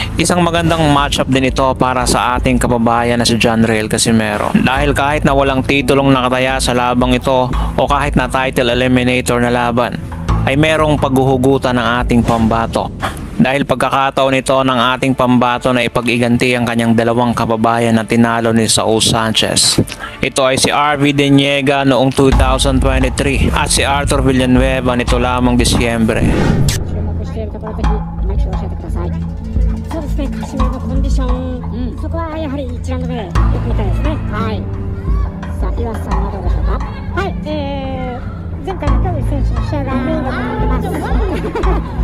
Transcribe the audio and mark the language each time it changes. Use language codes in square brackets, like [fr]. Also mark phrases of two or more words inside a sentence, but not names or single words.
[tl] Isang magandang matchup din ito para sa ating kababayan na si Jonriel Casimero dahil kahit na walang titulong nakataya sa labang ito o kahit na [en] title eliminator [tl] na laban ay merong paghuhugutan ng ating pambato dahil pagkakataon ito ng ating pambato na ipag-iganti ang kanyang dalawang kababayan na tinalo ni Saul Sanchez. Ito ay si RV Deniega noong 2023 at si Arthur Villanueva nito lamang Disyembre. [ja] そうですね、カシメロのコンディション、そこはやはり1ラウンド目よく見たいですね。はい。さあ、岩瀬さんはどうでしょうか。はい、前回の田口選手の試合がメインだと思ってます。